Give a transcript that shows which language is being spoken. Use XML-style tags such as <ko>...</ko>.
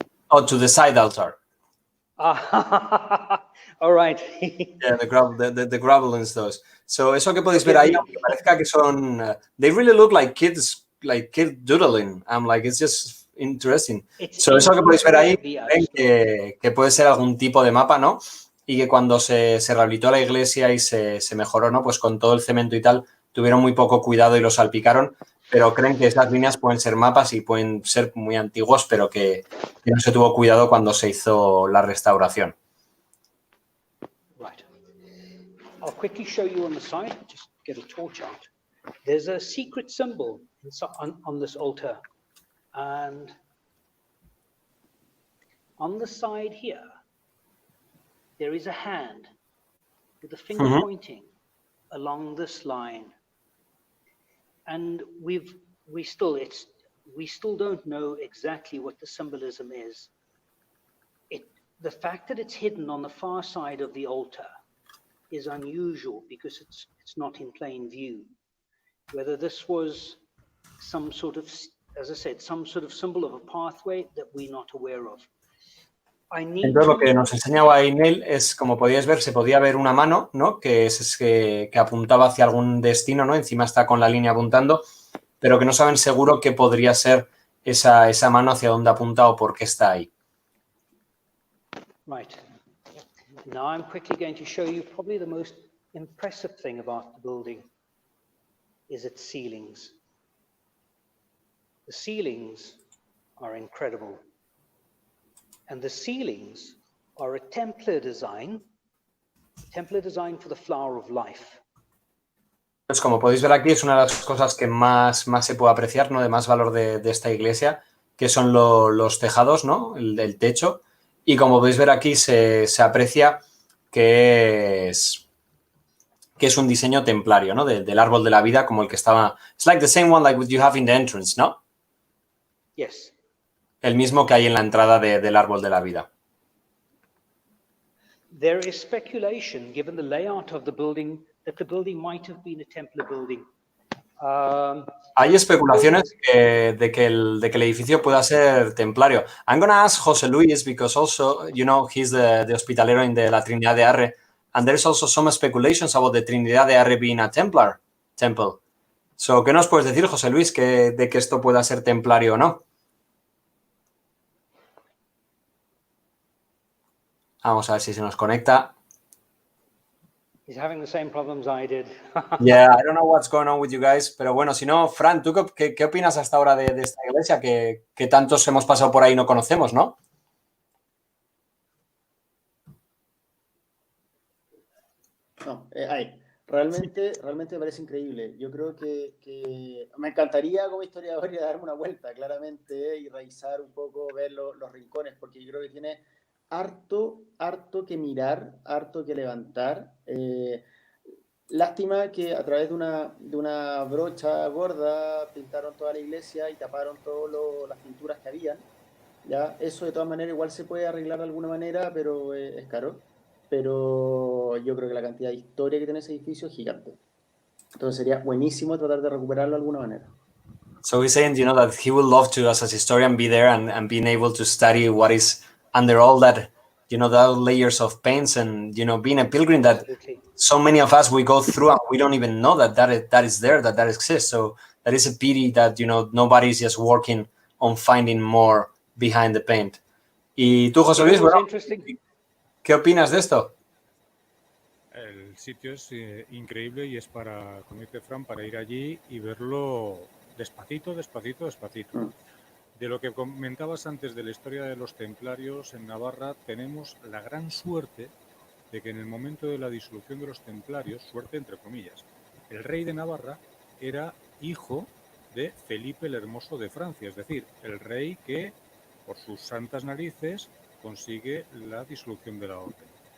<en>Oh, to the side altar. All right. Yeah, the gravelins, those. So</en> <es>eso que podéis ver ahí, aunque parezca que son,</es> <en>they really look like kids doodling. I'm like, it's just interesting.</en> <es>So eso que podéis ver ahí, ven que puede ser algún tipo de mapa, ¿no? Y que cuando se rehabilitó la iglesia y se mejoró, ¿no? Pues con todo el cemento y tal, tuvieron muy poco cuidado y lo salpicaron, pero creen que esas líneas pueden ser mapas y pueden ser muy antiguos, pero que no se tuvo cuidado cuando se hizo la restauración.</es> <en>Right. I'll quickly show you on the side, just get a torch out. There's a secret symbol on this altar. And on the side here, there is a hand with a finger pointing along this line. And we still don't know exactly what the symbolism is. The fact that it's hidden on the far side of the altar is unusual because it's not in plain view. Whether this was some sort of, as I said, some sort of symbol of a pathway that we're not aware of.</en> <es>Entonces lo que nos enseñaba ahí Neill es, como podíais ver, se podía ver una mano, ¿no? Que apuntaba hacia algún destino, ¿no? Encima está con la línea apuntando, pero que no saben seguro qué podría ser esa mano, hacia dónde apunta o por qué está ahí.</es> <en>Right. Now I'm quickly going to show you probably the most impressive thing about the building is its ceilings. The ceilings are incredible. And the ceilings are a Templar design for the flower of life.</en> <es>Pues como podéis ver aquí, es una de las cosas que más se puede apreciar, ¿no? De más valor de esta iglesia, que son los tejados, ¿no? El techo. Y como podéis ver aquí, se aprecia que es un diseño templario, ¿no? Del árbol de la vida, como el que estaba.</es> <en>It's like the same one like what you have in the entrance, ¿no? Yes.</en> <es>El mismo que hay en la entrada del árbol de la vida.</es> <en>There is speculation, given the layout of the building, that the building might have been a Templar building.</en> <es>Hay especulaciones de que el edificio pueda ser templario.</es> <en>I'm going to ask José Luis, because also, you know, he's the hospitalero in la Trinidad de Arre, and there's also some speculations about the Trinidad de Arre being a Templar temple.</en> <es>So, ¿qué nos puedes decir, José Luis, de que esto pueda ser templario o no? Vamos a ver si se nos conecta.</es> <en>He's having the same problems I did. Yeah, I don't know what's going on with you guys.</en> <es>Pero bueno, si no, Fran, ¿tú qué opinas hasta ahora de esta iglesia que tantos hemos pasado por ahí y no conocemos, ¿no? No, realmente me parece increíble. Yo creo que me encantaría como historiador ir a darme una vuelta, claramente, y revisar un poco, ver los rincones, porque yo creo que tiene harto que mirar, harto que levantar. Lástima que a través de una brocha gorda pintaron toda la iglesia y taparon todas las pinturas que habían. ¿Ya? Eso de todas maneras igual se puede arreglar de alguna manera, pero es caro. Pero yo creo que la cantidad de historia que tiene ese edificio es gigante. Entonces sería buenísimo tratar de recuperarlo de alguna manera.</es> <en>So he's saying, you know, that he would love to, as a historian, be there and being able to study what is under all that, you know, the layers of paints and, you know, being a pilgrim that so many of us, we go through and we don't even know that is there, that exists. So that is a pity that, you know, nobody's just working on finding more behind the paint.</en> <es>Y tú, José Luis, bueno, ¿qué opinas de esto? El sitio es increíble y es para, como dice Fran, para ir allí y verlo despacito, despacito, despacito. De lo que comentabas antes de la historia de los templarios en Navarra, tenemos la gran suerte de que en el momento de la disolución de los templarios, suerte entre comillas, el rey de Navarra era hijo de Felipe el Hermoso de Francia, es decir, el rey que por sus santas narices consigue la disolución de la orden.</es>